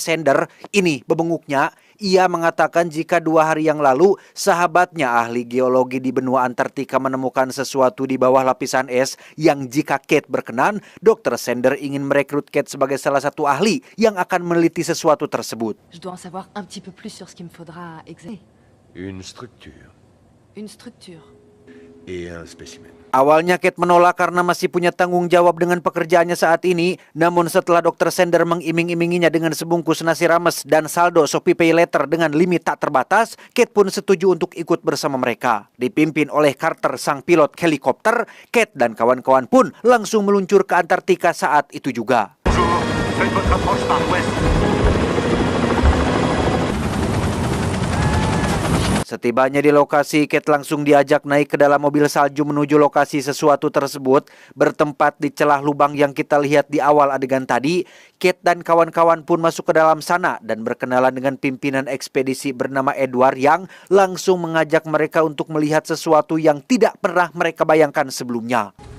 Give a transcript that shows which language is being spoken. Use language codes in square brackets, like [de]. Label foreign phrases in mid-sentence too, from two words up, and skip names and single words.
[id] Sander. Ini bebenguknya. Ia mengatakan jika 2 hari yang lalu sahabatnya ahli geologi di benua Antartika menemukan sesuatu di bawah lapisan es yang jika Kate berkenan, Dr. Sander ingin merekrut Kate sebagai salah satu ahli yang akan meneliti sesuatu tersebut. [fr] Je dois en savoir un petit peu plus sur ce qu'il me faudra examiner. Une structure Une structure. et un spécimen. [id] Awalnya Kate menolak karena masih punya tanggung jawab dengan pekerjaannya saat ini. Namun setelah Dr. Sander mengiming-iminginya dengan sebungkus nasi rames dan saldo Shopee Pay Later dengan limit tak terbatas, Kate pun setuju untuk ikut bersama mereka. Dipimpin oleh Carter sang pilot helikopter, Kate dan kawan-kawan pun langsung meluncur ke Antartika saat itu juga. [fr] Faites votre approche par ouest. [id] Setibanya di lokasi, Kate langsung diajak naik ke dalam mobil salju menuju lokasi sesuatu tersebut. Bertempat di celah lubang yang kita lihat di awal adegan tadi, Kate dan kawan-kawan pun masuk ke dalam sana dan berkenalan dengan pimpinan ekspedisi bernama Edward yang langsung mengajak mereka untuk melihat sesuatu yang tidak pernah mereka bayangkan sebelumnya.